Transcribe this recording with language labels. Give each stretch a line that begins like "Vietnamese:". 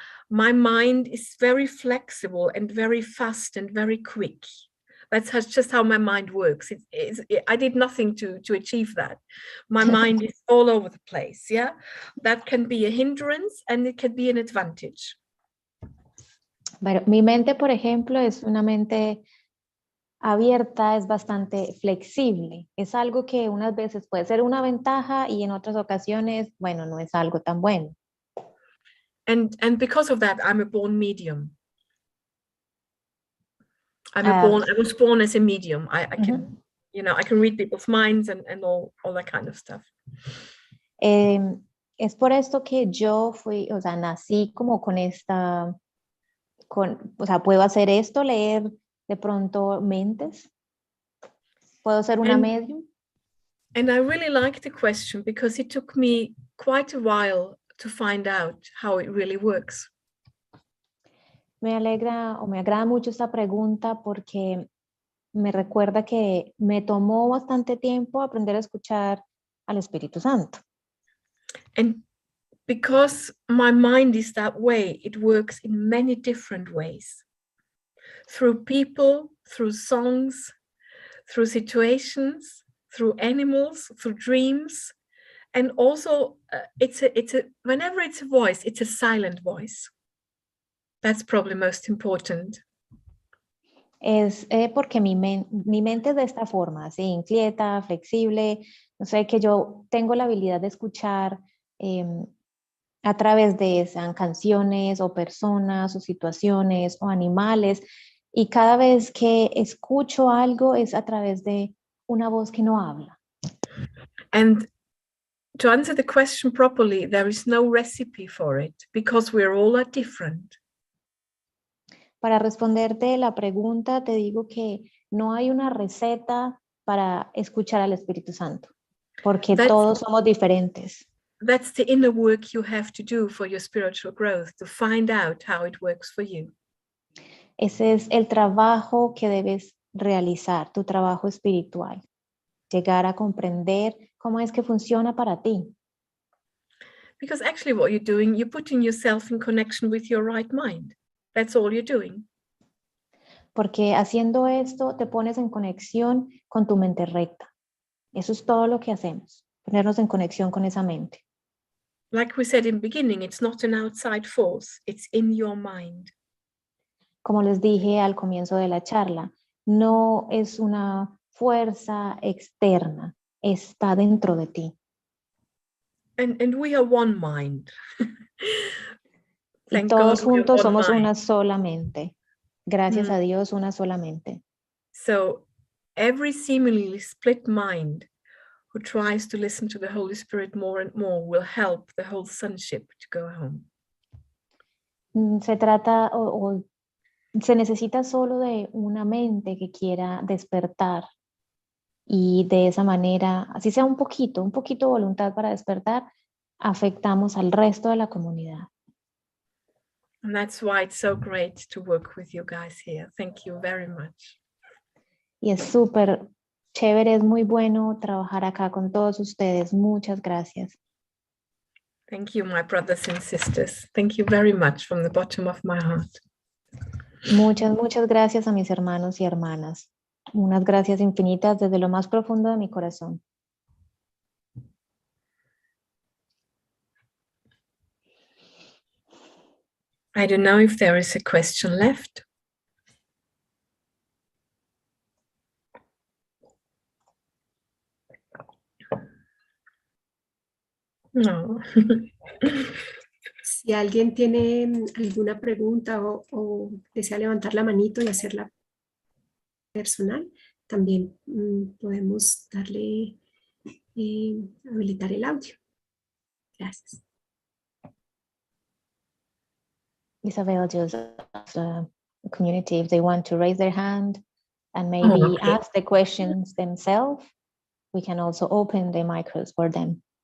English: My mind is very flexible and very fast and very quick. That's just how my mind works. I did nothing to achieve that. My mind is all over the place. Yeah, that can be a hindrance and it can be an advantage.
Spanish: Pero mi mente, por ejemplo, es una mente abierta, es bastante flexible. Es algo que unas veces puede ser una ventaja y en otras ocasiones, bueno, no es algo tan bueno.
English: And because of that, I'm a born medium. I was born as a medium. I can, I can read people's minds and all that kind of stuff.
Spanish: Es por esto que yo nací como con esta, puedo hacer esto, leer de pronto mentes. Puedo ser una medium.
English: And I really like the question because it took me quite a while to find out how it really works?
Spanish: Me alegra o me agrada mucho esta pregunta porque me recuerda que me tomó bastante tiempo aprender a escuchar al Espíritu Santo.
English: And because my mind is that way, it works in many different ways. Through people, through songs, through situations, through animals, through dreams. And also whenever it's a voice, it's a silent voice. That's probably most important.
Spanish: Es porque mi mente es de esta forma, así, inquieta, flexible. No sé, que yo tengo la habilidad de escuchar a través de sean canciones o personas o situaciones o animales. Y cada vez que escucho algo es a través de una voz que no habla.
English: And to answer the question properly, there is no recipe for it because we're all different.
Spanish: Para responderte la pregunta, te digo que no hay una receta para escuchar al Espíritu Santo, porque todos somos diferentes.
English: That's the inner work you have to do for your spiritual growth, to find out how it works for you.
Spanish: Ese es el trabajo que debes realizar, tu trabajo espiritual. Llegar a comprender cómo es que funciona para ti.
English: Because actually what you're doing, you're putting yourself in connection with your right mind. That's all you're doing.
Spanish: Porque haciendo esto te pones en conexión con tu mente recta. Eso es todo lo que hacemos, ponernos en conexión con esa mente.
English: Like we said in the beginning, it's not an outside force, it's in your mind.
Spanish: Como les dije al comienzo de la charla, no es una fuerza externa, está dentro de ti.
English: And we are one mind.
Spanish: Y todos juntos somos una sola mente. Gracias a Dios, una sola mente.
English: So every seemingly split mind who tries to listen to the Holy Spirit more and more will help the whole sonship to go home.
Spanish: Se trata o se necesita solo de una mente que quiera despertar y de esa manera, así sea un poquito voluntad para despertar, afectamos al resto de la comunidad.
English: And that's why it's so great to work with you guys here. Thank you very much.
Spanish: Y es súper chévere, es muy bueno trabajar acá con todos ustedes. Muchas gracias.
English: Thank you, my brothers and sisters. Thank you very much from the bottom of my heart.
Spanish: Muchas gracias a mis hermanos y hermanas. Unas gracias infinitas desde lo más profundo de mi corazón.
English: I don't know if there is a question left.
Spanish: No. Si alguien tiene alguna pregunta o desea levantar la manito y hacerla personal, también podemos darle, habilitar el audio. Gracias.
English: Isabel just asked the community if they want to raise their hand and maybe ask the questions themselves. We can also open the micros for them.